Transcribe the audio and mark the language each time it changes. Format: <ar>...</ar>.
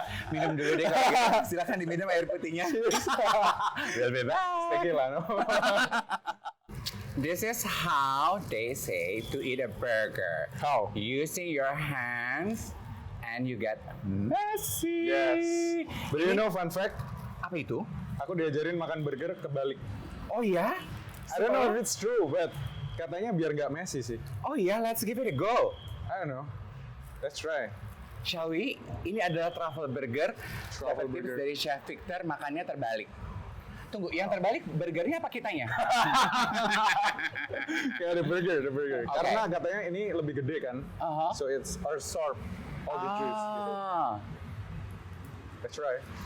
<id>Minum dulu deh kalau gitu. Silakan diminum air putihnya. Biar bebas.</id> <en>Tequila, no? This is how they say to eat a burger. How? Using your hands and you get messy. Yes. But you know fun fact?</en> <id>Apa itu? Aku diajarin makan burger kebalik. Oh ya?</id> <en>I don't know if it's true, but</en> <id>katanya biar nggak messy sih. Oh ya,</id> <en>let's give it a go. I don't know. Let's try. Shall we?</en> <id>Ini adalah truffle burger.</id> <en>Truffle</en> <id>Dapat tips</id> <en>burger.</en> <id>dari Chef Victor, makannya terbalik. Tunggu, yang terbalik burgernya apa kitanya? Kayak</id> <en>the burger. Okay.</en> <id>Karena katanya ini lebih gede kan. Uh-huh.</id> <en>So it's absorb all the juice</en> <id>gitu.</id> <en>Let's try.</en>